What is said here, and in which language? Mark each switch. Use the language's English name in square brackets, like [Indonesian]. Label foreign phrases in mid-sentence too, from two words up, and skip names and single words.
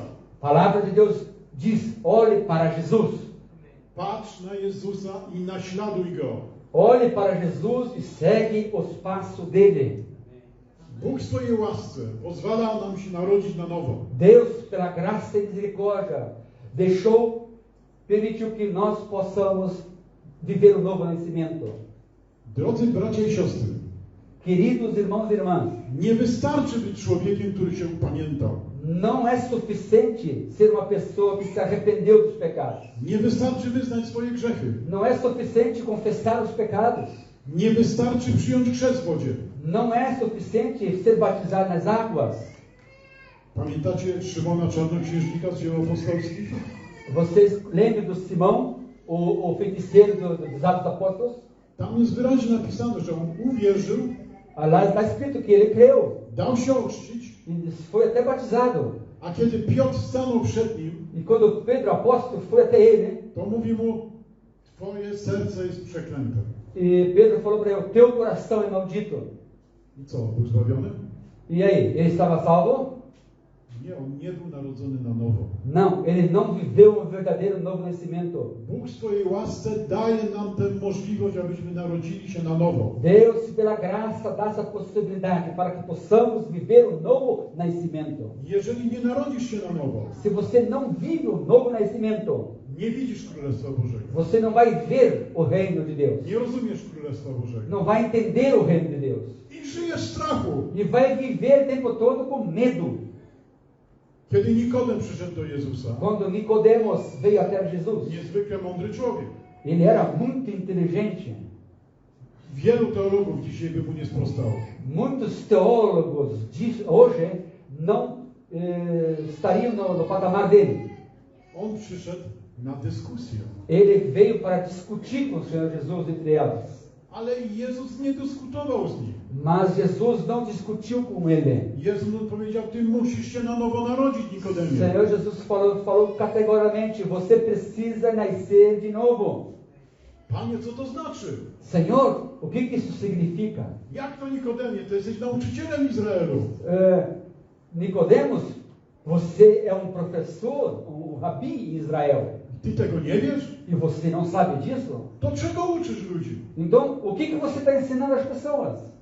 [Portuguese] A palavra de Deus diz, olhe para Jesus. [Polish] Patrz na Jezusa i naśladuj Go. [Portuguese] Olhe para Jesus e segue os passos dele. [Polish] Bóg w swojej łasce pozwala nam się narodzić na nowo. [Portuguese] Deus, pela graça e misericórdia, permitiu que nós possamos viver o novo nascimento. [Polish] Drodzy bracia i siostry, [Portuguese] Queridos irmãos e irmãs, [Polish] nie wystarczy być człowiekiem, który się upamiętał. [Portuguese] não é suficiente ser uma pessoa que se arrependeu dos pecados. [Polish] Nie wystarczy wyznać swoje grzechy. [Portuguese] Não é suficiente confessar os pecados. [Polish] Nie wystarczy przyjąć chrzest w wodzie. [Portuguese] Não é suficiente ser batizado nas águas. [Polish] Pamiętacie Szymona Czarnoksiężnika z Dzieł Apostolskich? [Portuguese] Vocês lembram do Simão, o feiticeiro dos Atos Apóstolos? [Polish] Tam jest wyraźnie napisane, że on uwierzył, [Portuguese] Lá está escrito que ele creu [Polish] dał się ochrzcić, [Portuguese] e foi até batizado. [Polish] a kiedy Piotr stanął przed nim, [Portuguese] E quando Pedro, apóstolo, foi até ele, [Polish] to mówi mu, twoje serce jest przeklęte. [Portuguese] e Pedro falou para ele, teu coração é maldito. [Polish] I co, był zbawiony? [Portuguese] E aí, ele estava salvo? [Polish] Nie, on nie był narodzony na nowo. [Portuguese] Não, ele não viveu um verdadeiro novo nascimento. [Polish] Bóg w swojej łasce daje nam tę możliwość, abyśmy narodzili się na nowo. [Portuguese] Deus, pela graça, dá essa possibilidade para que possamos viver um novo nascimento. [Polish] Jeżeli nie narodzisz się na nowo, [Portuguese] Se você não vive um novo nascimento, [Polish] nie widzisz Królestwa Bożego. [Portuguese] você não vai ver o reino de Deus. [Polish] Nie rozumiesz Królestwa Bożego. [Portuguese] Não vai entender o reino de Deus. [Polish] I żyjesz w strachu. [Portuguese] E vai viver o tempo todo com medo. [Polish] Kiedy Nikodem przyszedł do Jezusa, [Portuguese] Quando Nicodemos veio até Jesus, [Polish] niezwykle mądry człowiek. [Portuguese] ele era muito inteligente. [Polish] Wielu teologów dzisiaj by mu nie sprostało. [Portuguese] Muitos teólogos hoje não estariam no patamar dele. [Polish] On przyszedł na dyskusję. [Portuguese] Ele veio para discutir com o Senhor Jesus entre elas. [Polish] Ale Jezus nie dyskutował z nim. [Portuguese] Mas Jesus não discutiu com ele. [Polish] Jezus mu powiedział, ty musisz się na nowo narodzić, [Portuguese] O [Polish] Nikodemie. [Portuguese] Senhor Jesus falou categoricamente, você precisa nascer de novo. [Polish] Panie, co to znaczy? [Portuguese] Senhor, o que isso significa? [Polish] Jak to Nikodemie? Ty jesteś nauczycielem Izraelu. [Portuguese] Nicodemos, você é professor, rabi em Israel. [Polish] Ty tego nie wiesz? [Portuguese] E você não sabe disso? [Polish] To czego uczysz ludzi? [Portuguese] Então, o que você está ensinando às pessoas?